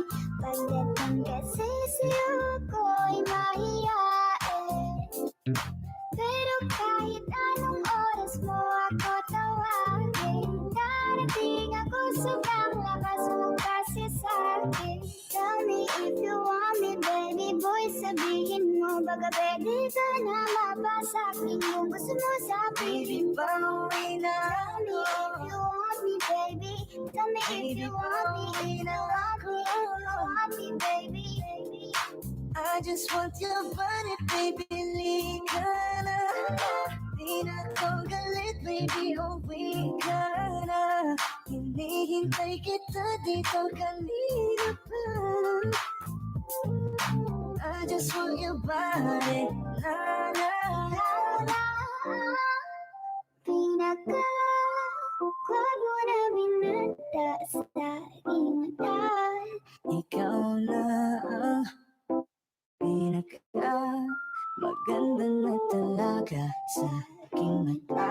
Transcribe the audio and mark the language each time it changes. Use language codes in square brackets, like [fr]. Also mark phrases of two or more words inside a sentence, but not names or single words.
[tl] Pagdating kasi sa'yo ko'y mahiyain. Pero kahit anong oras mo ako tawagin, darating ako sobrang lakas mo kasi sa'kin. [en] Tell me if you want me, baby boy, [tl] sabihin mo baga pwede ka na mapasa'kin yung gusto mo sa Baby, pauwi na [en] Tell me if you want me, baby. Tell me if you want me, if you want me, baby. I just want your body, baby, [tl] lika na. Di na ko galit, baby, uwi ka na. Hinihintay kita dito kanina pa. [en] I just want your body, na na na. [tl] Pinaka-gwapo na binata sa aking mata. Ikaw na ang maganda na talaga sa aking mata.